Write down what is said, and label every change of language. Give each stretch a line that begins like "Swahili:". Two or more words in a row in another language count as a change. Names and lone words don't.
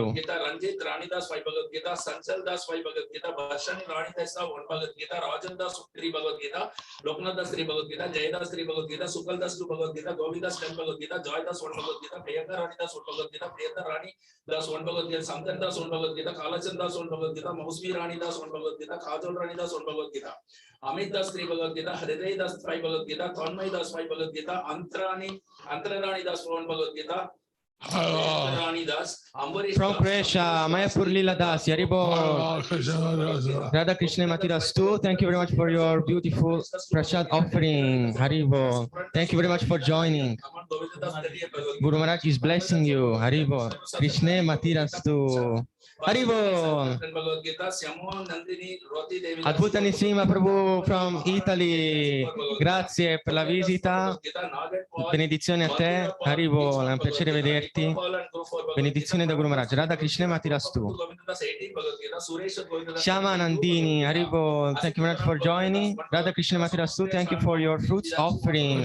English: Ranjit Rani Das 5 Bhagavad Gita, Sanchal Das 5 Bhagavad Gita, Bharshani Rani Das 1 Bhagavad Gita, Rajan Das 3 Bhagavad Gita, Loknath Das 3 Bhagavad Gita, Jay Das 3 Bhagavad Gita, Sukal Das 2 Bhagavad Gita, Govind Das 10 Bhagavad Gita, Joy Das 1 Bhagavad Gita, Priyanka Rani Das 1 Bhagavad Gita, Priyanka Rani Das 1 Bhagavad Gita, Sankan Das 1 Bhagavad Gita, Kalachan Das 1 Bhagavad Gita, Mausmi Rani Das 1 Bhagavad Gita, Kajol Rani Das 1 Bhagavad Gita, Amit Das 3 Bhagavad Gita, Hriday Das 5 Bhagavad Gita, Tanmay Das 5 Bhagavad Gita, Antarani Das 1 Bhagavad Gita, Rani Das, from Croatia, Mayapur Lila Das, Haribo,
Sanskrit: Radha Krishna Matirastu.
English: Thank you very much for your beautiful prasad offering. Haribo. Thank you very much for joining. Guru Maharaj is blessing you.
Sanskrit: Haribo. Krishna Matirastu. Haribo.
English: Adbhuta Nisima Prabhu from Italy.
Italian: Grazie per la visita. Benedizione a te. Haribo. È un piacere vederti. Benedizione da Guru Maharaj.
Sanskrit: Radha Krishna Matirastu.
English: Shama Nandini. Haribo. Thank you very much for joining.
Sanskrit: Radha Krishna Matirastu.
English: Thank you for your fruits offering.